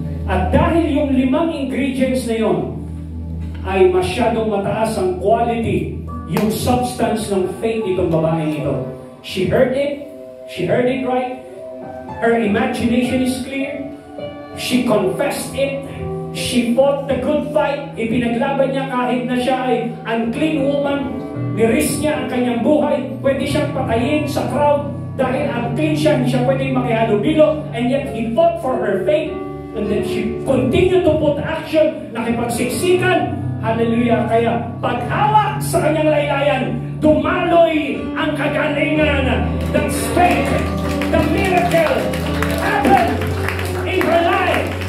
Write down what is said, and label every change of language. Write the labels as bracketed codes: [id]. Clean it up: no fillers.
[tl] At dahil yung 5 ingredients na yun ay masyadong mataas ang quality, yung substance ng faith itong babaeng ito. [en] She heard it right. Her imagination is clear. She confessed it. She fought the good fight. [tl] Ipinaglaban niya kahit na siya ay unclean woman. Niris niya ang kanyang buhay. Pwede siyang patayin sa crowd dahil unclean siya. Hindi siya pwede makihalubilo. [en] And yet, he fought for her faith. And then she continued to put action. [tl] Nakipagsiksikan. Hallelujah. Kaya paghawak sa kanyang laylayan, dumaloy ang kagalingan. [en] That's faith. The miracle happened in her life.